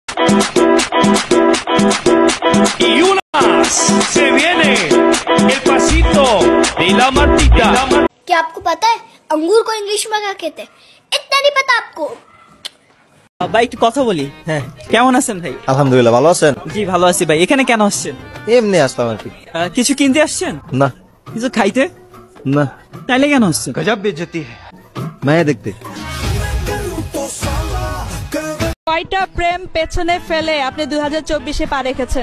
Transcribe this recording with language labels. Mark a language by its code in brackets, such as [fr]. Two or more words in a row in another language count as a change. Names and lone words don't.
[es] Y una más. Se viene el pasito de la Martita. [hi] क्या आपको पता है अंगूर को इंग्लिश में क्या कहते हैं? इतना नहीं पता आपको? [bn] ভাই একটু কথা বলি। হ্যাঁ, কেমন আছেন ভাই? আলহামদুলিল্লাহ, ভালো আছেন? জি ভালো আছি ভাই। এখানে কেন আসছেন? এমনি আসলাম আর কি। কিছু কিনতে আসছেন? না। কিছু খাইতে? না। তাইলে কেন আসছেন? [hi] गज़ब बेइज़्ज़ती है। [bn] মায়া দেখতে। কয়টা প্রেম পেছনে ফেলে আপনি 2024-এ পা রেখেছেন?